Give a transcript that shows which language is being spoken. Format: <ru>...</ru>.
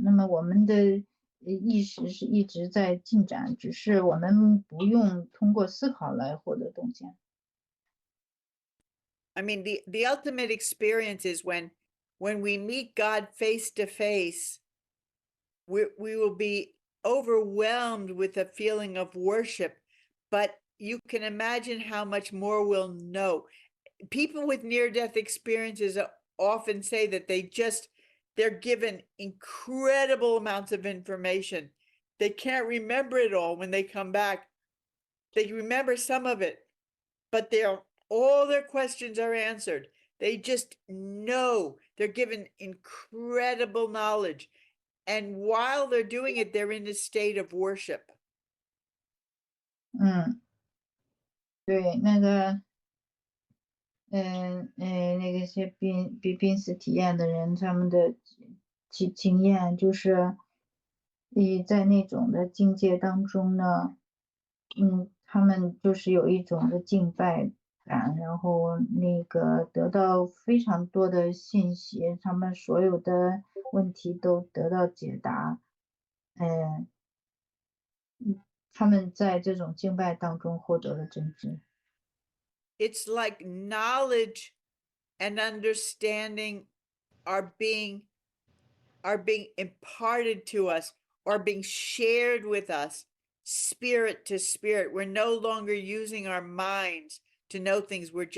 <zh>那么我们的意识是一直在进展，只是我们不用通过思考来获得洞见。</zh> <en>I mean, the ultimate experience is when we meet God face to face, we will be overwhelmed with a feeling of worship, but you can imagine how much more we'll know. People with near-death experiences often say that they're given incredible amounts of information. They can't remember it all when they come back. They remember some of it, but all their questions are answered. They just know. They're given incredible knowledge. And while they're doing it, they're in a state of worship.</en> <zh>对，那些濒死体验的人，他们的经验就是，在那种的境界当中呢，他们就是有一种的敬拜感，然后得到非常多的信息，他们所有的问题都得到解答，他们在这种敬拜当中获得了真知。</zh> <en>It's like knowledge and understanding are being imparted to us or being shared with us, spirit to spirit. We're no longer using our minds to know things.</en>